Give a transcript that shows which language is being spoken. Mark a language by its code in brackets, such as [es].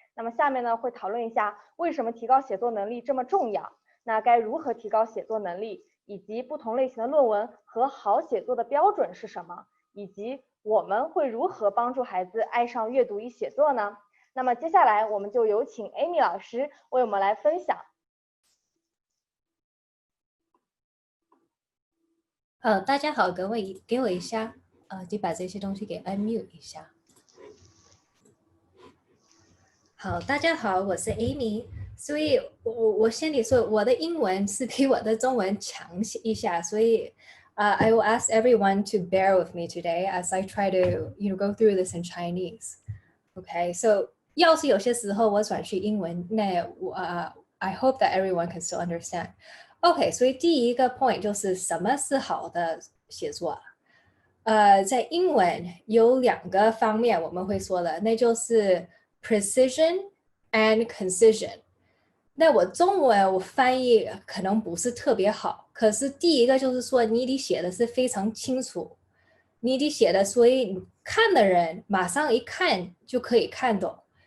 [zh] 那么下面呢，会讨论一下为什么提高写作能力这么重要，那该如何提高写作能力，以及不同类型的论文和好写作的标准是什么，以及我们会如何帮助孩子爱上阅读与写作呢？那么接下来我们就有请 Amy 老师为我们来分享。大家好，各位给我一下，就把这些东西给 unmute 一下。好，大家好，我是 Amy， 所以我先得说，我的英文是比我的中文强一下，所以 [en] I will ask everyone to bear with me today as I try to go through this in Chinese. Okay, so [zh] 要是有些时候我转去英文，那 [en] I hope that everyone can still understand. [zh] OK， 所以第一个 point 就是什么是好的写作？在英文有2个方面我们会说的，那就是 precision and concision。那我中文我翻译可能不是特别好，可是第一个就是说你得写的是非常清楚，你得写的，所以看的人马上一看就可以看懂。